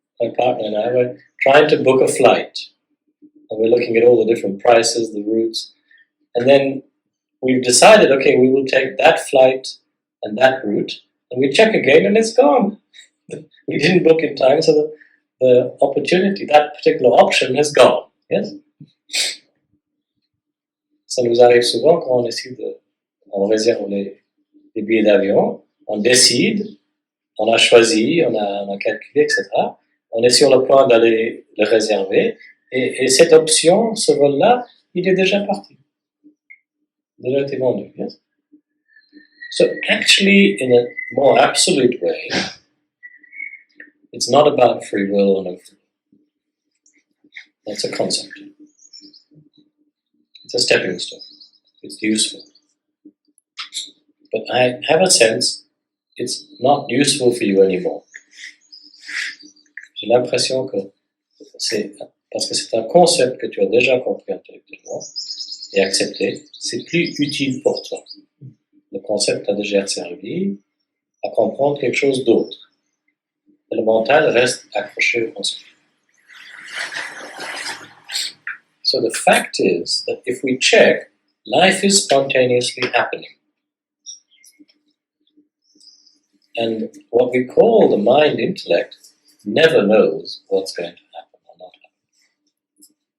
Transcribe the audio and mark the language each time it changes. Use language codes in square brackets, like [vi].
[en] My partner and I were trying to book a flight. And we're looking at all the different prices, the routes. And then we've decided, okay, we will take that flight and that route. And we check again and it's gone. We didn't book in time, so the opportunity, that particular option has gone. Yes? [fr] Ça nous arrive souvent quand on réserve les billets d'avion, on décide, on a choisi, on a calculé, etc. On est sur le point d'aller le réserver, et cette option, ce vol-là, il est déjà parti. Déjà été vendu. [en] Yes? So actually, in a more absolute way, it's not about free will or no free will. That's a concept. It's a stepping stone. It's useful. But I have a sense it's not useful for you anymore. [fr] J'ai l'impression que c'est parce que c'est un concept que tu as déjà compris intellectuellement et accepté, c'est plus utile pour toi. Le concept t'a déjà servi à comprendre quelque chose d'autre. Et le mental reste accroché au concept. [en] So the fact is that if we check, life is spontaneously happening. And what we call the mind intellect never knows what's going to happen or not happen.